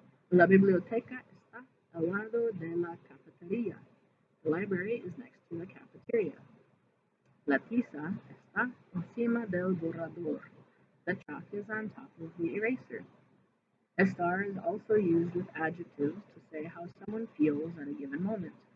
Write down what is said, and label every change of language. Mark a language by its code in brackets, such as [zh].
[es] La biblioteca está al lado de la cafetería. [en] The library is next to the cafeteria. [es] La tiza está encima del borrador. [en] The chalk is on top of the eraser. Estar is also used with adjectives to say how someone feels at a given moment.